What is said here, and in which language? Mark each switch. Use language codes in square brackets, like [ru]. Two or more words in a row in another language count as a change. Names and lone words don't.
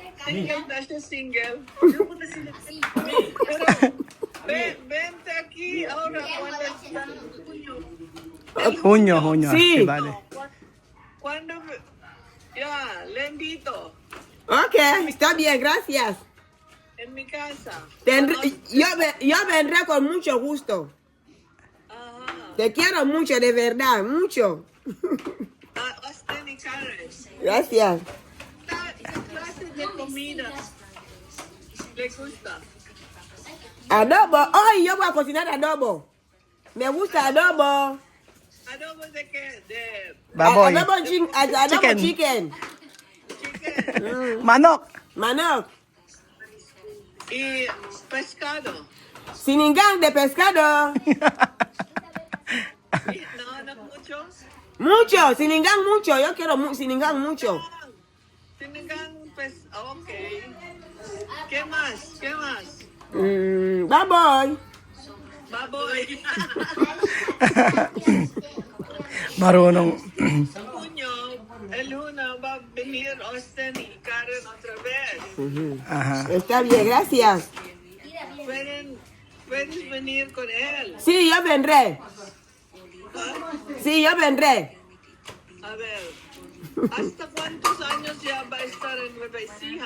[tl] Single na siya, single. [es] Pero, vente aquí, ahora cuando Junyo. Sí. Vale. cuando ya, le invito Ok, está bien, gracias. en mi casa. Yo vendré con mucho gusto. Ajá. Te quiero mucho, de verdad, mucho. Austin y Karen. Gracias. ¿Qué clase de comida le gusta? Adobo. Hoy yo voy a cocinar adobo. Me gusta adobo. ¿Adobo de qué? De [tl] Baboy. [es] Adobo [en] Chicken. chicken. chicken [tl] Manok. Manok. [es] y pescado. Sinigang de pescado. No, no mucho. Mucho, sinigang mucho. Yo quiero sinigang mucho. Sinigang, ok. ¿Qué más? ¿Qué más? [en] Bye bye. [tl] Baboy. Marunong. [es] El junio va a venir Austin y Karen otra vez. Aha. Está bien, gracias. Puedes venir con él. Sí, yo vendré. Sí, yo vendré. A ver, ¿hasta cuántos años ya va a estar en Nueva Ecija?